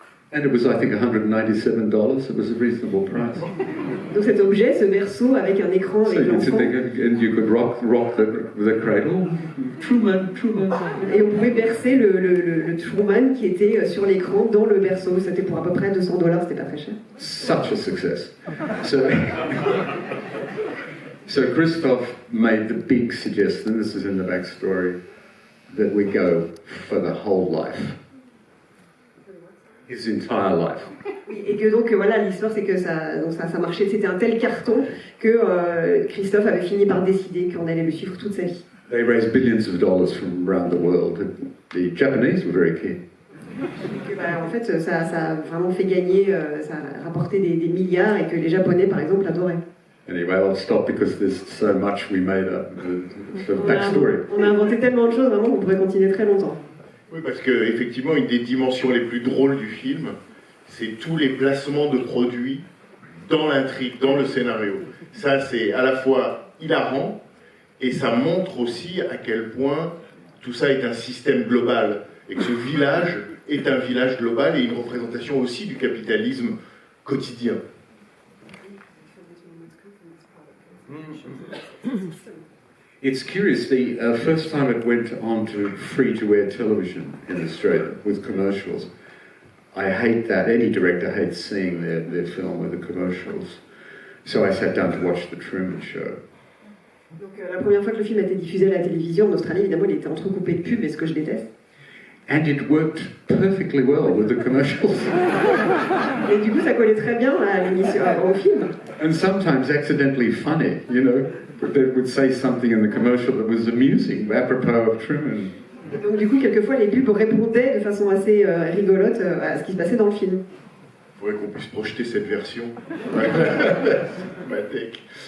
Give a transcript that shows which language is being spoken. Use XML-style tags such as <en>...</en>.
<en>And it was, I think, $197. It was a reasonable price.</en> <fr>Donc cet objet, ce berceau avec un écran</fr> <en>So</en> <fr>avec l'enfant.</fr> <en>and you could rock the cradle. Truman.</en> <fr>Et on pouvait bercer le Truman qui était sur l'écran dans le berceau. C'était pour à peu près $200, c'était pas très cher.</fr> <en>Such a success. So Christoph made the big suggestion, this is in the backstory, that we go for the whole life. His entire life.</en> <fr>Et que donc voilà, l'histoire c'est que ça marchait, c'était un tel carton que Christophe avait fini par décider qu'on allait le suivre toute sa vie.</fr> <en>They raised billions of dollars from around the world. The Japanese were very keen.</en> <fr>Et que, en fait, ça a vraiment fait gagner, ça a rapporté des milliards et que les Japonais par exemple adoraient.</fr> <en>Anyway, I'll stop because there's so much we made up. The backstory.</en> <fr>On a inventé tellement de choses vraiment qu'on pourrait continuer très longtemps. Oui, parce qu'effectivement, une des dimensions les plus drôles du film, c'est tous les placements de produits dans l'intrigue, dans le scénario. Ça, c'est à la fois hilarant, et ça montre aussi à quel point tout ça est un système global, et que ce village est un village global et une représentation aussi du capitalisme quotidien.</fr> <en>It's curious, the first time it went on to free-to-air television in Australia with commercials, I hate that. Any director hates seeing their film with the commercials. So I sat down to watch The Truman Show.</en> <fr>Donc la première fois que le film a été diffusé à la télévision en Australie, évidemment, il était entrecoupé de pubs, et ce que je déteste.</fr> <en>And it worked perfectly well with the commercials.</en> <fr>Et du coup, ça collait très bien à l'émission, au film.</fr> <en>And sometimes accidentally funny, you know. They would say something in the commercial that was amusing, apropos of Truman.</en> <fr>Et donc du coup, quelquefois, les pubs répondaient de façon assez rigolote à ce qui se passait dans le film. Il faudrait qu'on puisse projeter cette version. Cinémathèque.</fr>